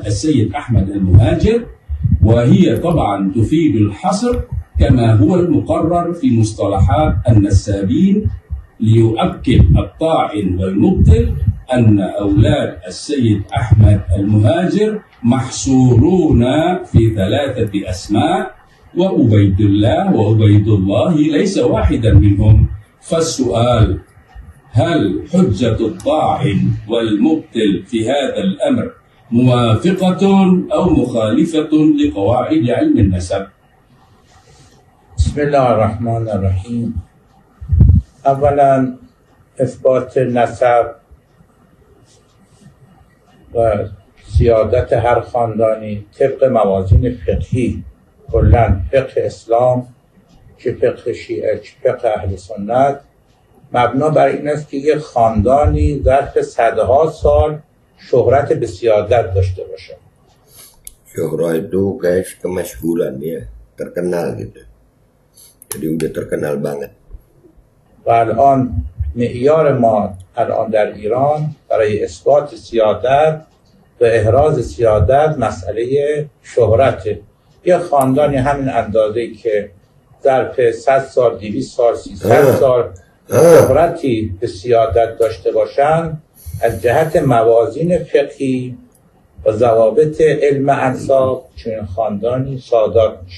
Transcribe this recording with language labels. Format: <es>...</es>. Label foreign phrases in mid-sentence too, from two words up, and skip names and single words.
<ar>السيد أحمد المهاجر، وهي طبعا تفيد الحصر كما هو المقرر في مصطلحات النسابين، ليؤكد الطاعن والمبطل أن أولاد السيد أحمد المهاجر محصورون في 3 أسماء، وعبيد الله وعبيد الله ليس واحدا منهم. فالسؤال: هل حجة الطاعن والمبطل في هذا الأمر موافقة أو مخالفة لقواعد علم النسب؟ بسم الله الرحمن الرحیم.</ar> <fa>اولا اثبات نسب و سیادت هر خاندانی طبق موازین فقهی، کلا فقه اسلام چه فقه شیعه چه فقه اهل سنت، مبنا بر این است که یک خاندانی ظرف صدها سال شهرت به سیادت داشته باشه.</fa> <id>Syuhra itu guys kemasyhuran ya, terkenal gitu. Jadi udah terkenal banget.</id> <fa>و الان معیار ما الان در ایران برای اثبات سیادت و احراز سیادت مسئله شهرته. یه خاندانی همین اندازه‌ای که ظرف 100 سال 200 سال 300 سال شهرتی به سیادت داشته باشن، از جهت موازین فقهی و ضوابط علم انساب چنین خاندانی سادات میشن.</fa>